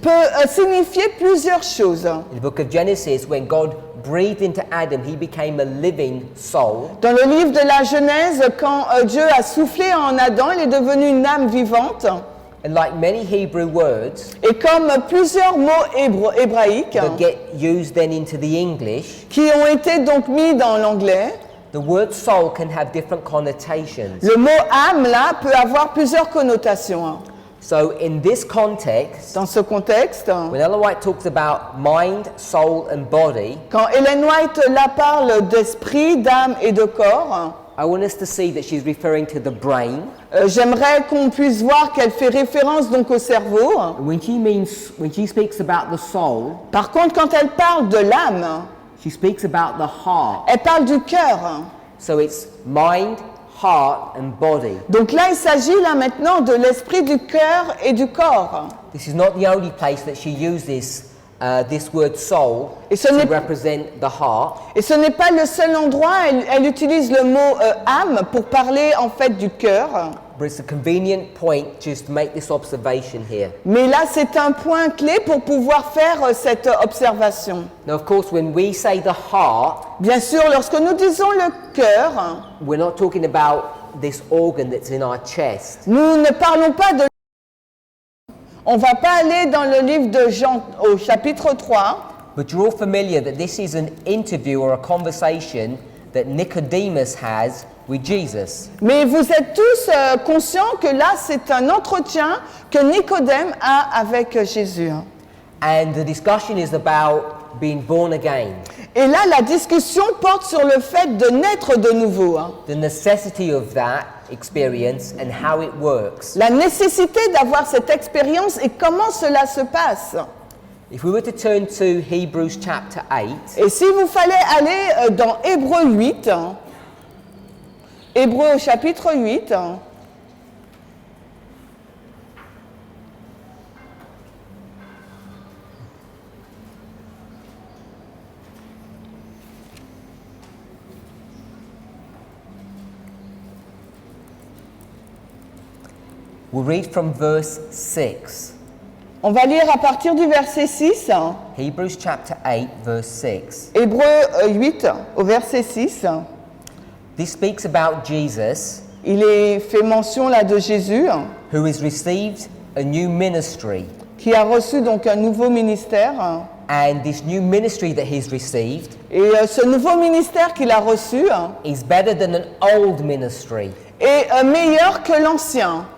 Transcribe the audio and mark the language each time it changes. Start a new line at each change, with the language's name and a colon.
French: peut signifier plusieurs choses.
English: In the book of Genesis, when God breathed into Adam, he became a living soul.
French: Dans le livre de la Genèse, quand Dieu a soufflé en Adam, il est devenu une âme vivante.
English: And like many Hebrew words
French: Et comme plusieurs mots hébraïques
English: that get used then into the English,
French: qui ont été donc mis dans l'anglais,
English: the word soul can have different connotations.
French: le mot âme là peut avoir plusieurs connotations.
English: So in this context,
French: Dans ce contexte,
English: when Ellen White talks about mind, soul and body,
French: quand Ellen White là parle d'esprit, d'âme et de corps,
English: I want us to see that she's referring to the brain.
French: j'aimerais qu'on puisse voir qu'elle fait référence donc au cerveau.
English: When she speaks about the soul,
French: Par contre, quand elle parle de l'âme,
English: she speaks about the heart.
French: elle parle du cœur.
English: So it's mind, heart and body.
French: Donc là, il s'agit là maintenant de l'esprit, du cœur et du corps.
English: This is not the only place that she uses this word soul
French: Et ce
English: to
French: n'est-
English: represent the heart.
French: Et ce n'est pas le seul endroit, elle utilise le mot âme pour parler en fait du cœur.
English: But it's a convenient point just to make this observation here.
French: Mais là, c'est un point clé pour pouvoir faire cette observation.
English: Now, of course, when we say the heart,
French: Bien sûr, lorsque nous disons le cœur,
English: we're not talking about this organ that's in our chest.
French: nous ne parlons pas de... On ne va pas aller dans le livre de Jean au chapitre 3,
English: But you're all familiar that this is an interview or a conversation that Nicodemus has with Jesus.
French: mais vous êtes tous conscients que là, c'est un entretien que Nicodème a avec Jésus.
English: And the discussion is about being born again,
French: Et là, la discussion porte sur le fait de naître de nouveau.
English: the necessity of that experience and how it works.
French: La nécessité d'avoir cette expérience et comment cela se passe.
English: If we were to turn to Hebrews chapter 8,
French: Et si vous fallait aller dans Hébreux 8, Hébreux au chapitre 8,
English: we'll read from verse 6.
French: on va lire à partir du verset 6,
English: Hebrews chapter 8, verse 6.
French: Hébreux 8 au verset 6.
English: This speaks about Jesus,
French: Il est fait mention là de Jésus
English: who has received a new ministry.
French: qui a reçu donc un nouveau ministère.
English: And this new ministry that he's received
French: Et ce nouveau ministère qu'il a reçu
English: is better than an old ministry.
French: est meilleur que l'ancien.